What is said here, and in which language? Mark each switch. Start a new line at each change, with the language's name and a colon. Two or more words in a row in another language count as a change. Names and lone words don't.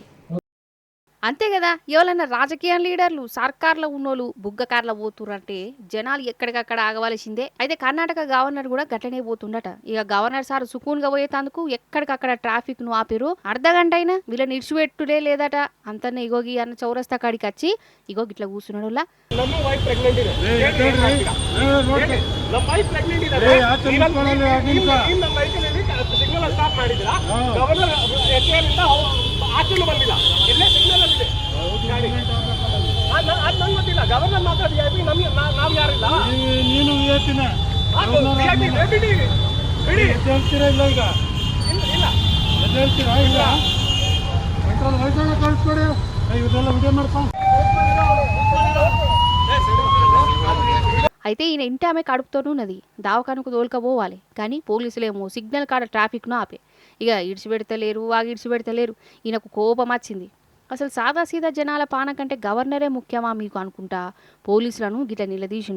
Telugu: అంతే కదా, ఎవరన్నా రాజకీయ లీడర్లు సర్కార్లో ఉన్నోళ్ళు బుగ్గ కార్లో పోతురంటే జనాలు ఎక్కడికక్కడ ఆగవలసిందే. అయితే కర్ణాటక గవర్నర్ కూడా గట్లనే పోతుండట. ఇక గవర్నర్ సార్ సుకూన్గా పోయేందుకు ఎక్కడికక్కడ ట్రాఫిక్ ను ఆపిరు. అర్ధగంట అయినా వీళ్ళని ఇడిచిపెట్టుడే లేదట. అంతనే ఇగోగి అన్న చౌరస్తా కాడికి వచ్చి ఇగో గిట్లా కూర్చున్నాడు.
Kannada: ಆಚೆನೂ ಬಂದಿಲ್ಲ, ಎಲ್ಲೇ ಸಿಗ್ನಲ್ ಇದೆ ಅದು ನಂಗೆ ಗೊತ್ತಿಲ್ಲ. ಗವರ್ನರ್ ಮಾತ್ರ VIP, ನಮಗೆ ನಾವು ಯಾರಿಲ್ಲ. ನೀನು VIPನ ಬಿಡಿ ಹೇಳ್ತೀರಾ ಇಲ್ಲ ಈಗ ಇಲ್ಲ ಹೇಳ್ತೀರಾ ಇಲ್ಲ ಕಂಟ್ರೋಲ್ ವೈದ್ಯ ಕಳಿಸ್ಕೊಡಿ ಇದೆಲ್ಲ ವಿಡಿಯೋ ಮಾಡ್ಕೊಂಡು.
Telugu: అయితే ఈయన ఇంటి ఆమె కడుపుతోనూ ఉన్నది, దావకానుకు తోలుకపోవాలి. కానీ పోలీసులేమో సిగ్నల్ కాడ ట్రాఫిక్ను ఆపే. ఇక ఇడిచిపెడతలేరు, ఇడిచిపెడతలేరు. ఈయనకు కోపం వచ్చింది. అసలు సాదాసీదా జనాల పాన కంటే గవర్నరే ముఖ్యమా మీకు అనుకుంటా పోలీసులను గిట్ల నిలదీసిండు.